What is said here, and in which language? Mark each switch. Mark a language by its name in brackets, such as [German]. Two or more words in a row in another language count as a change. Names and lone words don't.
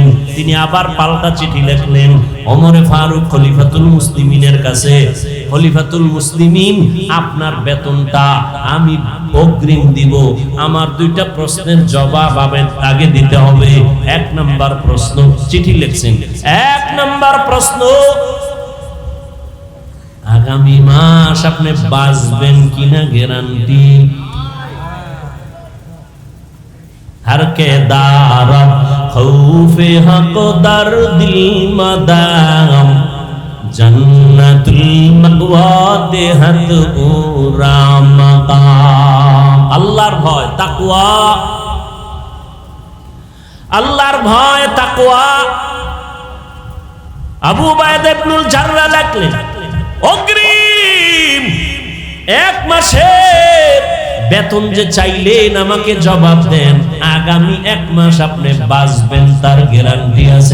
[Bangla] তিনি আবার পাল্টা চিঠি লিখলেন ওমরে ফারুক খলিফাতুল মুসলিমিনের কাছে, খলিফাতুল মুসলিমিন, আপনার বেতনটা আমি অগ্রিম দিব। আমার 2টা প্রশ্নের জবাব আগে দিতে হবে। 1 নাম্বার প্রশ্ন, চিঠি লিখছেন, 1 নাম্বার প্রশ্ন, আগামী মাস আপনি বাঁচবেন কিনা গ্যারান্টি? [Persian] هر که دارد خوف حق در دل مدام جنت المأوی دهد او را مقام. [Bangla] আল্লাহর ভয় তাকওয়া, আল্লাহর ভয় তাকওয়া। আবু উবাইদা ইবনুল জাররাহ লিখলেন, অগ্রিম 1 মাসের বেতন যে চাইলেন আমাকে জবাব দেন, আগামী 1 মাস আপনি বাঁচবেন তার গ্যারান্টি আছে?